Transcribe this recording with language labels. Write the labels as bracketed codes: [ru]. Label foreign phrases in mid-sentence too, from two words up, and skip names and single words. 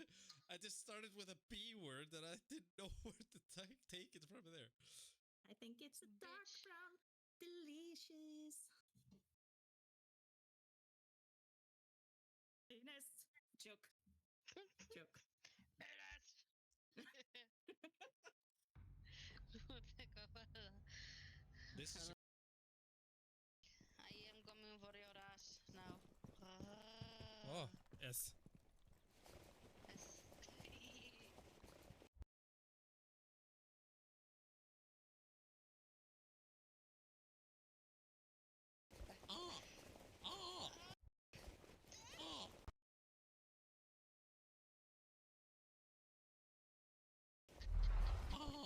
[en] I just started with a B word and I didn't know where to take it from there. I think it's a dark brown. Delicious. Ines. Joke. Joke. Ines! [is] Hvað var það? [en] This is... I am coming for your ass now. Oh, yes. Yes. Oh! Oh! Oh! Oh!